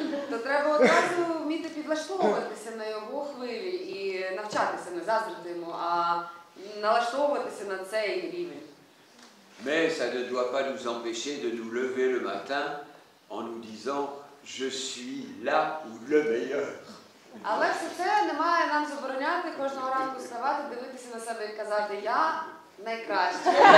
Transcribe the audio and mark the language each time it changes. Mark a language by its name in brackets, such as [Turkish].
[Ukrainian] То треба одразу вміти підлаштовуватися на його хвилі і навчатися, не заздрити йому, а налаштовуватися на цей рівень. [French] Mais ça ne doit pas nous empêcher de nous lever le matin en nous disant « je suis là ou le meilleur ». [Ukrainian] Але все це не має нам забороняти кожного ранку вставати, дивитися на себе і казати «я найкращий».